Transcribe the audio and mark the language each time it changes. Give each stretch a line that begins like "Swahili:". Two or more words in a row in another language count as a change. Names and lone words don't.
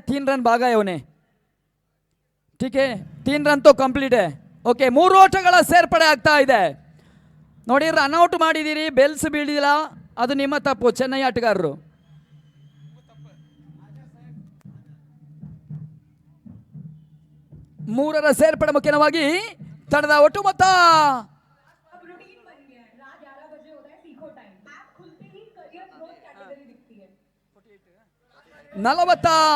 Hindi: 3 रन भागा है उन्हें. ठीक है, 3 रन तो कंप्लीट है.
Kannada: ಓಕೆ, 3 ಓಟಗಳ ಸೇರ್ಪಡೆ ಆಗ್ತಾ ಇದೆ. ನೋಡಿ, ರನ್ಔಟ್ ಮಾಡಿದ್ದೀರಿ, ಬೆಲ್ಸ್ ಬೀಳಿಲ್ಲ, ಅದು ನಿಮ್ಮ ತಪ್ಪು ಚೆನ್ನೈ ಆಟಗಾರರು. ಮೂರರ ಸೇರ್ಪಡೆ ಮುಖ್ಯವಾಗಿ ತಂಡದ ಒಟ್ಟು ಮೊತ್ತ 40.